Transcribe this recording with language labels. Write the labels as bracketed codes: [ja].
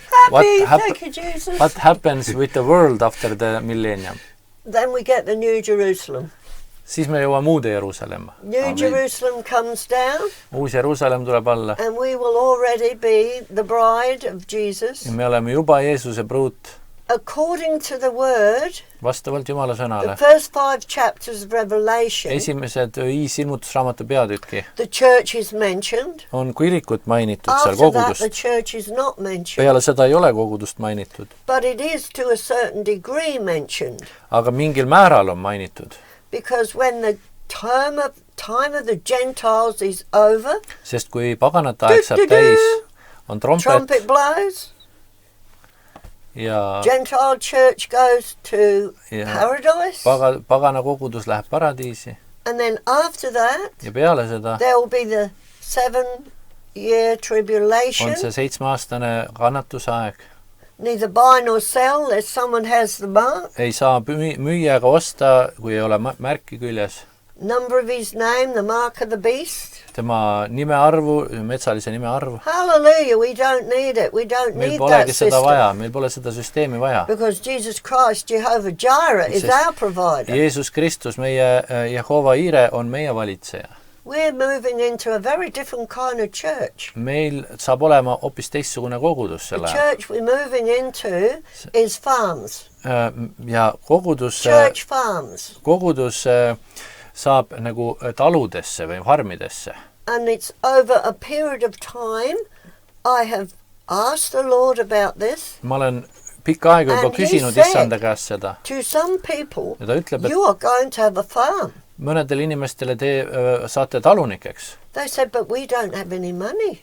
[en] What happens with the world after the millennium? Then we get the New Jerusalem. [et] Siis me jõuame uude Jeruusalemma. [en] New Jerusalem comes down. [et] Uus Jeruusalemm tuleb alla. [en] And we will already be the bride of Jesus. [et] Ja me oleme juba Jeesuse pruut. [en] According to the word, [et] vastavalt Jumala sõnale. [en] The first 5 chapters of Revelation. [et] Esimesed 5 ilmutusraamatu peatükki. [en] The church is mentioned. [et] On kirikut mainitud seal kogudust. [en] After that, the church is not mentioned. [et] Peale seda ei ole kogudust mainitud. [en] But it is to a certain degree mentioned. [et] Aga mingil määral on mainitud. [en] Because when the time of the Gentiles is over, [et] sest kui paganate aeg saab täis, on [en] trumpet blows, [et] ja [en] Gentile church goes to paradise, [et] pagana kogudus läheb paradiisi, [en] and then after that, [et] ja peale seda, [en] there will be the 7-year tribulation, [et] on see 7-aastane kannatusaeg. [en] Neither buy nor sell unless someone has the mark. [et] Ei saa müüa ega osta, kui ei ole märki küljes. [en] Number of his name, the mark of the beast. [et] Tema nime arvu, metsalise nime arvu. [en] Hallelujah, we don't need it. We don't need that system. [et] Meil pole seda süsteemi vaja. [en] Because Jesus Christ, Jehovah Jireh, is our provider. [et] Jeesus Kristus, meie Jehova Ire, on meie valitseja. [en] We're moving into a very different kind of church. [et] Meil saab olema hoopis teistsugune kogudus selle. [en] The church we're moving into is farms. [et] Ja kogudus, [en] church farms. [et] Kogudus saab nagu taludesse või farmidesse. [en] And it's over a period of time. I have asked the Lord about this. [et] Ma olen pikka aega juba küsinud issanda käest seda. [en] To some people, [et] ja ta ütleb, [en] you are going to have a farm. [et] Mõnedele inimestele te saate talunikeks. [en] They said, but we don't have any money.